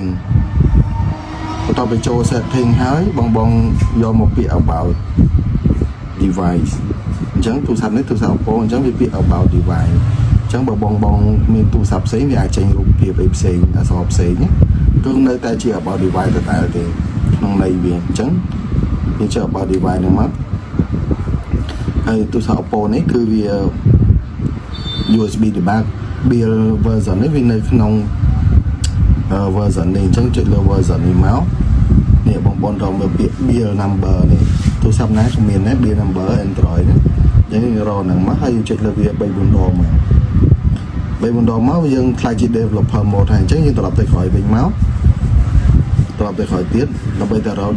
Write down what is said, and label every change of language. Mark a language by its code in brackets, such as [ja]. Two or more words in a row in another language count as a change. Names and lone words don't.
[km] បន្ទាប់ពីចូល setting ហើយបងយកមកពាក្យ [en] about device [km] អញ្ចឹងទូរស័ព្ទនេះទូរស័ព្ទ Oppo អញ្ចឹងវាពាក្យ [en] about device [km] អញ្ចឹងបើបងមានទូរស័ព្ទផ្សេងវាអាចចេញរូបភាពអីផ្សេងអក្សរផ្សេងគឺនៅតែជា [en] about device [km] ទៅតែទេក្នុង ន័យវាអញ្ចឹងវាជា [en] about device [km] ហ្នឹងមកហើយទូរស័ព្ទ Oppo នេះគឺវា [en] USB debug build version [km] នេះវានៅក្នុងversion នេះអញ្ចឹងចុចលើ version នេះមកនេះបងរកមើលពា ក្យ [en] build number [km] នេះទូរស័ព្ទណាក៏មានដែរ [en] build number [km] Android ណាអញ្ចឹងរកហ្នឹងមកហើយចុចលើវា3 4ដងមក3 4ដ ងមកយើងខ្លាចជា [en] developer mode [km] ហើយអញ្ចឹងយើងត្រឡប់ទៅក្រោយវិញមកត្រឡប់ទៅក្រោយទៀតដើម្បីទៅរក